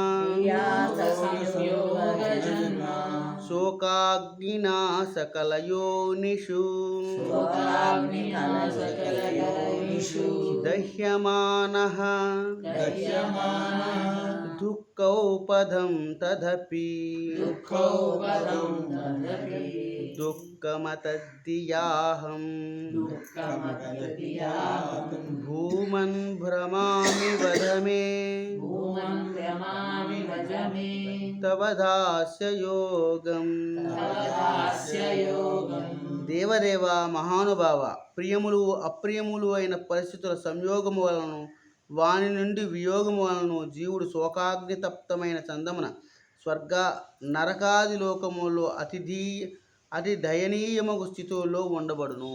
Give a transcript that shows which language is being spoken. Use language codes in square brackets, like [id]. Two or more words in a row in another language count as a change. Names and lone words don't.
[sa] शोकाग्निना सकलयोनिषु दह्यमानः दुःखौपधं तदपि दुःखमतद्धियाहं भूमन् भ्रमामि वद मे तव दास्य योगम् [te] దేవదేవ మహానుభావ ప్రియములు అప్రియములు అయిన పరిస్థితుల సంయోగము వలన వాని నుండి వియోగము వలన జీవుడు శోకాగ్ని తప్తమైన చందమున స్వర్గ నరకాది లోకములో అతి దయనీయమగు స్థితుల్లో ఉండబడును.